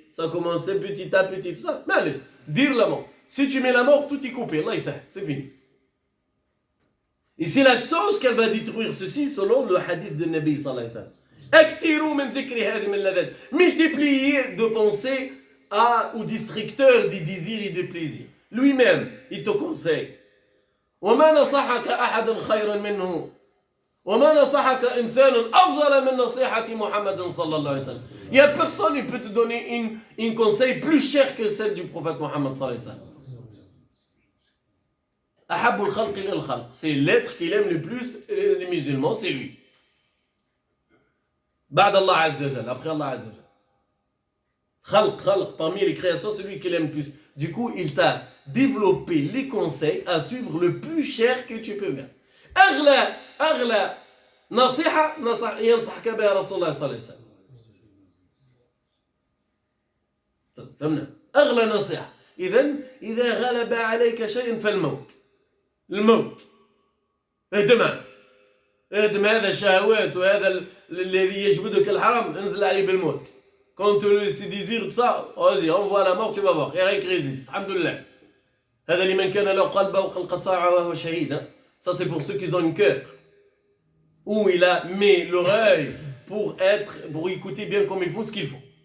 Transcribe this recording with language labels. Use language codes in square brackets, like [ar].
[fr] Ça commence petit à petit, tout ça. Mais allez, dire la mort. Si tu mets la mort, tout est coupé. Là, c'est fini. Et c'est la chose qu'elle va détruire ceci selon le hadith de Nabi sallallahu alayhi wa sallam. Multipliez de pensées aux districteurs des désirs et des plaisirs. Lui-même, il te conseille. [ar] وما نصحك أحد خيرا منه وما نصحك إنسان أفضل من نصيحة محمد صلى الله عليه وسلم. [fr] Il n'y a personne qui peut te donner une conseil plus cher que celle du prophète Mohammed sallallahu alayhi wa sallam. [ar] Ahabul khalq ila al-khalq. [fr] C'est l'être qu'il aime le plus les musulmans, c'est lui. Ba'd Allah Azza wa Jalla, après Allah Azza wa Jalla. Khalq, parmi les créations, c'est lui qu'il aime le plus. Du coup, il t'a développé les conseils à suivre le plus cher que tu peux mettre. [ar] أغلى نصيحة ينصحك بها رسول الله صلى الله عليه وسلم. فهمنا؟ أغلى نصيحة. إذا غلب عليك شيء فالموت. الموت. اهدم هذا الشهوات وهذا الذي يجبدك الحرام انزل عليه بالموت. [fr] Quand tu désires ça, vas-y, envoie la mort, tu vas voir. Il n'y a rien qui résiste. [ar] Alhamdoulilah. هذا لمن كان له قلب وخلق ساعة وهو شهيد. [fr] Ça c'est pour ceux qui ont une cœur. Où il a mis l'oreille pour écouter bien comme il faut ce qu'il faut.